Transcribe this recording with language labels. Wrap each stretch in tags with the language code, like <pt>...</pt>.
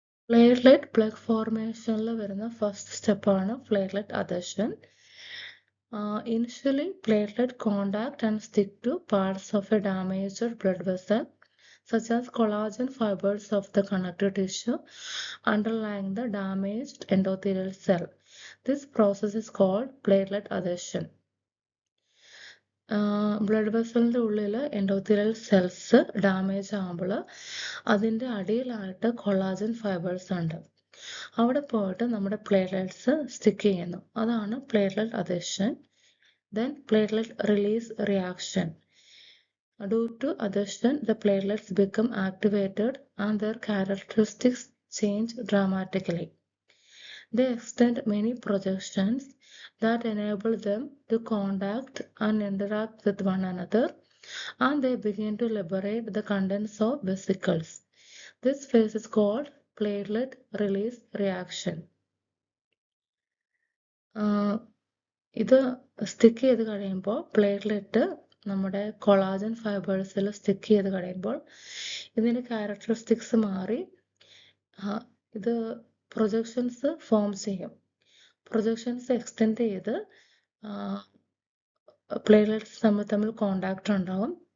<ml>Platelet plug ഫോർമേഷനിൽ വരുന്ന first സ്റ്റെപ്പാണ് platelet adhesion.</ml> <en>Initially, platelet contact and stick to parts of a damaged blood vessel, such as collagen fibers of the connective tissue underlying the damaged endothelial cell. This process is called platelet adhesion.</en> <ml>Blood വെസലിൻ്റെ ഉള്ളിൽ endothelial cells damage ആകുമ്പോൾ അതിൻ്റെ അടിയിലായിട്ട് collagen fibres ഉണ്ട്, അവിടെ പോയിട്ട് നമ്മുടെ platelets stick ചെയ്യുന്നു, അതാണ് platelet adhesion.</ml> <en>Then platelet release reaction. Due to adhesion, the platelets become activated and their characteristics change dramatically. They extend many projections that enable them to contact and interact with one another, and they begin to liberate the contents of vesicles. This phase is called platelet release reaction.</en> <ml>ഇത് stick ചെയ്ത് കഴിയുമ്പോൾ platelet നമ്മുടെ collagen ഫൈബേഴ്സിൽ stick ചെയ്ത് കഴിയുമ്പോൾ ഇതിൻ്റെ characteristics മാറി ഇത് projections form ചെയ്യും. പ്രൊജക്ഷൻസ് എക്സ്റ്റെൻഡ് ചെയ്ത് പ്ലേറ്റ്ലെറ്റ്സ് തമ്മിൽ കോണ്ടാക്ട് ഉണ്ടാവും.</ml>